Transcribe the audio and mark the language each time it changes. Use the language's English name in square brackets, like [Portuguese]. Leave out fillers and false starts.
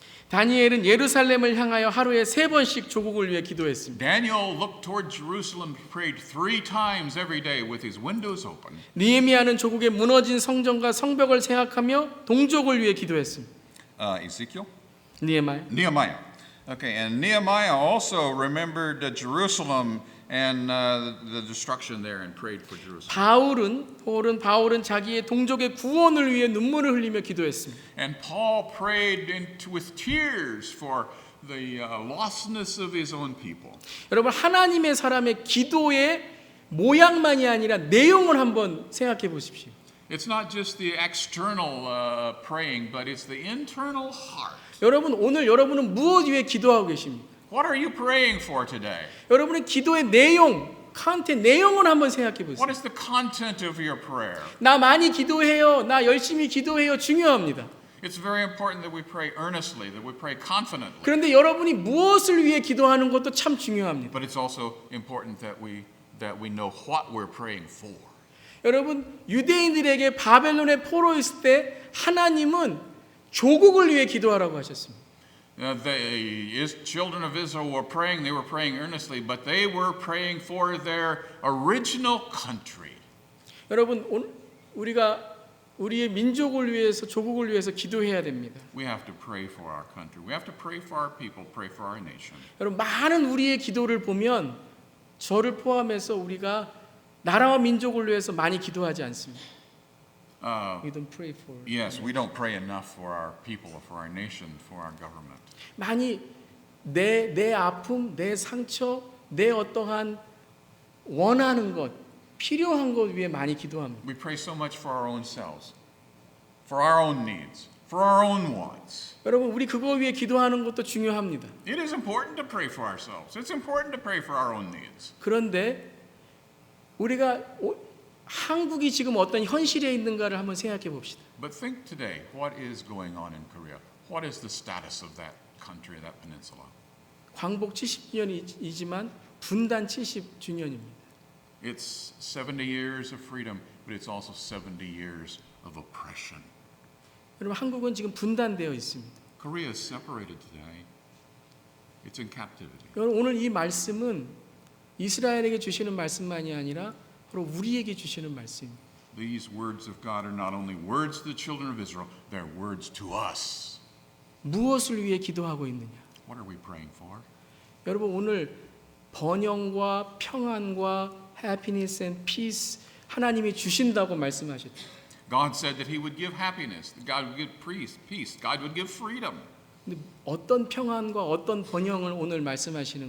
[Korean] 다니엘은 예루살렘을 향하여 하루에 3번씩 조국을 위해 기도했습니다. [English] Daniel looked toward Jerusalem, prayed 3 times every day with his windows open. [Korean] 느헤미야는 조국의 무너진 성전과 성벽을 생각하며 동족을 위해 기도했습니다. [English] Ezekiel? [Korean] 느헤미야. [English] Nehemiah. Okay, and Nehemiah also remembered Jerusalem and the destruction there and prayed for Jerusalem. [Korean] 바울은 자기의 동족의 구원을 위해 눈물을 흘리며 기도했습니다. [English] And Paul prayed with tears for the lostness of his own people. [Korean] 여러분 하나님의 사람의 기도의 모양만이 아니라 내용을 한번 생각해 보십시오. [English] It's not just the external praying, but it's the internal heart. [Korean] 여러분 오늘 여러분은 무엇 위해 기도하고 계십니까? [English] What are you praying for today? [Korean] 여러분의 기도의 내용, 컨텐츠 내용을 한번 생각해 보세요. [English] What is the content of your prayer? [Korean] 나 많이 기도해요. 나 열심히 기도해요. 중요합니다. [English] It's very important that we pray earnestly, that we pray confidently. [Korean] 그런데 여러분이 무엇을 위해 기도하는 것도 참 중요합니다. [English] But it's also important that we know what we're praying for. [Korean] 여러분 유대인들에게 바벨론의 포로 있을 때 하나님은 조국을 위해 기도하라고 하셨습니다. [English] The children of Israel were praying, they were praying earnestly, but they were praying for their original country. [Korean] 여러분 우리가 우리의 민족을 위해서 조국을 위해서 기도해야 됩니다. [English] We have to pray for our country. We have to pray for our people, pray for our nation. [Korean] 여러분 많은 우리의 기도를 보면 저를 포함해서 우리가 나라와 민족을 위해서 많이 기도하지 않습니다. [English] We don't pray for. Yes, we don't pray enough for our people, for our nation, for our government. [Korean] 많이 내 아픔, 내 상처, 내 어떠한 원하는 것, 필요한 것 위해 많이 기도합니다. [English] We pray so much for our own selves, for our own needs, for our own wants. [Korean] 여러분 우리 그거 위해 기도하는 것도 중요합니다. [English] It is important to pray for ourselves. It's important to pray for our own needs. [Korean] 그런데 우리가 한국이 지금 어떤 현실에 있는가를 한번 생각해 봅시다. [English] But think today, what is going on in Korea? What is the status of that country, that peninsula? [Korean] 광복 70년이지만 분단 70주년입니다. [English] It's 70 years of freedom, but it's also 70 years of oppression. [Korean] 여러분 한국은 지금 분단되어 있습니다. [English] Korea is separated today. It's in captivity. [Korean] 여러분 오늘 이 말씀은 이스라엘에게 주시는 말씀만이 아니라 바로 우리에게 주시는 말씀입니다. [English] These words of God are not only words to the children of Israel, they're words to us. [Korean] 무엇을 위해 기도하고 있느냐? [English] What are we praying for? [Korean] 여러분 오늘 번영과 평안과 [English] happiness and peace [Korean] 하나님이 주신다고 말씀하셨죠. [English] God said that He would give happiness, that God would give peace, God would give freedom. [Korean] 근데 어떤 평안과 어떤 번영을 오늘 말씀하시는